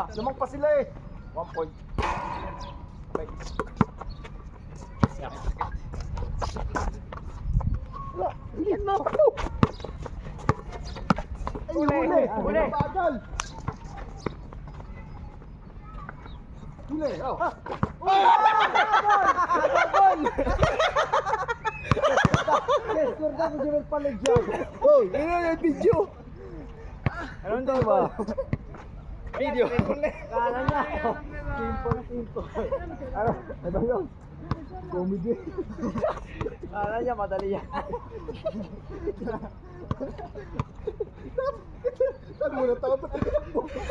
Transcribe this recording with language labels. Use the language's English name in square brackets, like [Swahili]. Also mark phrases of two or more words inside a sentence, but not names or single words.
[Filipino] Lamang pa sila eh. 1 point. Wala. Higit mo. Ay, huli. Bagal. Huli. Oh. [Italian] Scordato di aver palleggiato. [Filipino] Oh, yun yung video. Anong daw ba? Video! Kala niya. Simple. Ano yun? Comedy. Kala niya madali yan. Saan mo natakot na mo?